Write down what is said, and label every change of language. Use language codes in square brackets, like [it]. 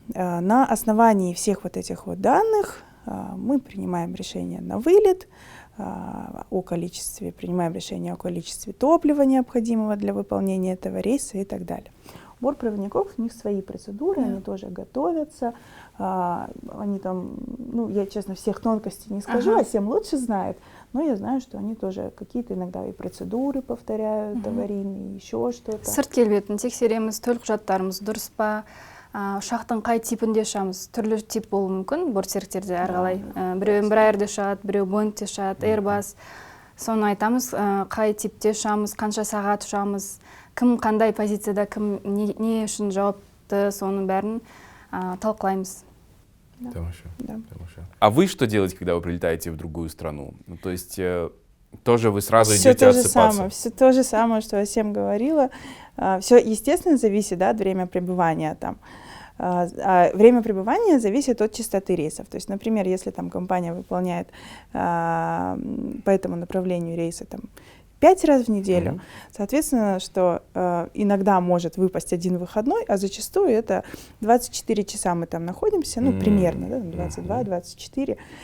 [ru] На основании всех вот этих вот данных мы принимаем решение на вылет, принимаем решение о количестве топлива, необходимого для выполнения этого рейса и так далее. У бортпроводников, у них свои процедуры, они тоже готовятся, они там, я, честно, всех тонкостей не скажу, Асем лучше знает, но я знаю, что они тоже какие-то иногда и процедуры повторяют, аварийные, еще что-то. [kk] Сырт келбетін тексереміз, төлқұжаттарымыз дұрыс па, ұшақтың қай типінде ұшамыз, түрлі тип болуы мүмкін бортсеріктерде әрқалай. Біреу Embraer'де ұшады, біреу Boeing'де ұшады, Airbus. Соны айтамыз, қай типте ұшамыз, қанша сағат ұшамыз, кім қандай позицияда, кім не үшін жауапты, соның бәрін талқылаймыз. [ru] Да. А вы что делаете, когда вы прилетаете в другую страну? То есть тоже вы сразу идете отсыпаться? Все то же самое, что Асем говорила. Все, естественно, зависит от времени пребывания там. Время пребывания зависит от частоты рейсов. То есть, например, если там компания выполняет по этому направлению рейсы там 5 раз в неделю, соответственно, что иногда может выпасть один выходной, а зачастую это 24 часа мы там находимся, примерно, да, 22-24.